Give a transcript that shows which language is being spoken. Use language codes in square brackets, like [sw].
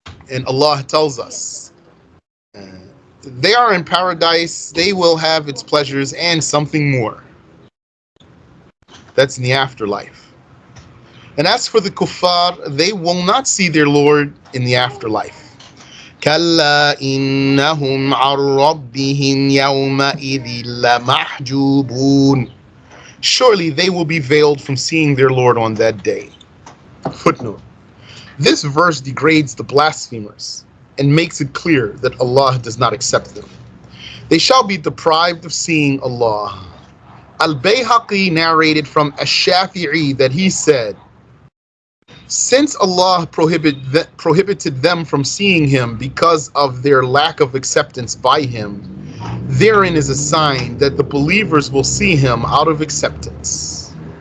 [en] And Allah tells us, they are in paradise, they will have its pleasures and something more. That's in the afterlife. And as for the kuffar, they will not see their Lord in the afterlife. [ar] كلا إنهم عن ربهم يومئذ لمحجوبون. [en] Surely they will be veiled from seeing their Lord on that day. Footnote. This verse degrades the blasphemers and makes it clear that Allah does not accept them. They shall be deprived of seeing Allah. Al-Bayhaqi narrated from Ash-Shafi'i that he said, since Allah prohibited them from seeing Him because of their lack of acceptance by Him, therein is a sign that the believers will see Him out of acceptance.